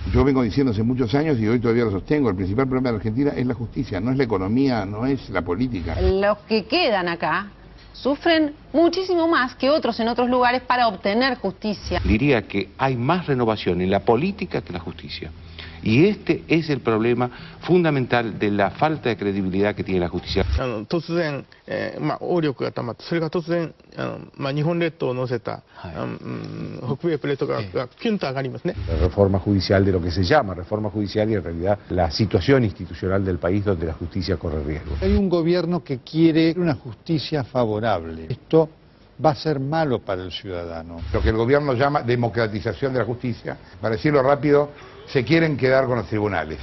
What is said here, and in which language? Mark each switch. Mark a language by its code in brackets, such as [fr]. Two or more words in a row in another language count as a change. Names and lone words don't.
[es] Yo vengo diciendo hace muchos años y hoy todavía lo sostengo, el principal problema de la Argentina es la justicia, no es la economía, no es la política. Los que quedan acá sufren muchísimo más que otros en otros lugares para obtener justicia. Diría que hay más renovación en la política que en la justicia. Y este es el problema fundamental de la falta de credibilidad que tiene la justicia. [ja] 突然、応力がたまって、それが突然、日本列島を乗せた、北米プレートがキュンと上がりますね。 [es] La reforma judicial de lo que se llama reforma judicial y en realidad la situación institucional del país donde la justicia corre riesgo. Hay un gobierno que quiere una justicia favorable. Esto va a ser malo para el ciudadano. Lo que el gobierno llama democratización de la justicia, para decirlo rápido, se quieren quedar con los tribunales.